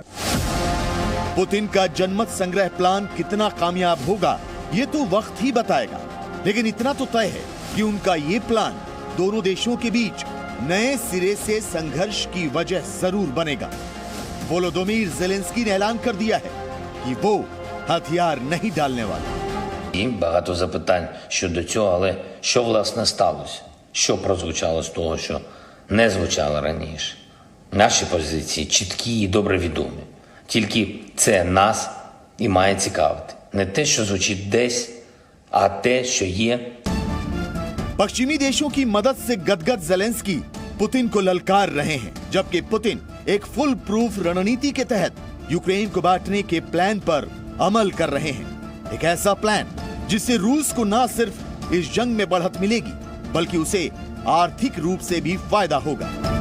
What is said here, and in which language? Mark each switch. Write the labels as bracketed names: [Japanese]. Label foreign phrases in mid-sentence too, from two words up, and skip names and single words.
[Hindi] पुतिन का जनमत संग्रह प्लान कितना कामयाब होगा ये तो वक्त ही बताएगा, लेकिन इतना तो तय है कि उनका ये प्लान दोनों देशों के बीच नए सिरे से संघर्ष की वजह जरूर बनेगा। वोलोदोमीर ज़ेलेंस्की ने ऐलान कर दिया है कि वो हथियार नहीं डालने वाला। [Ukrainian] Багато запитань щодо цього, але що власне сталося? Що прозвучало з того, що не звучало раніше? Наші позиції чіткі і добре відомі. Тільки це нас і має цікавити. Не те, що звучить десь, а те, що є. [Hindi] पश्चिमी देशों की मदद से गदगद ज़ेलेंस्की पुतिन को ललकार रहे हैं, जबकि पुतिन एक [English] full proof [Hindi] रणनीति के तहत यूक्रेन को बांटने के प्लान पर अमल कर रहे हैं। एक ऐसा प्लान जिससे रूस को न सिर्फ इस जंग में बढ़त मिलेगी, बल्कि उसे आर्थिक रूप से भी फायदा होगा।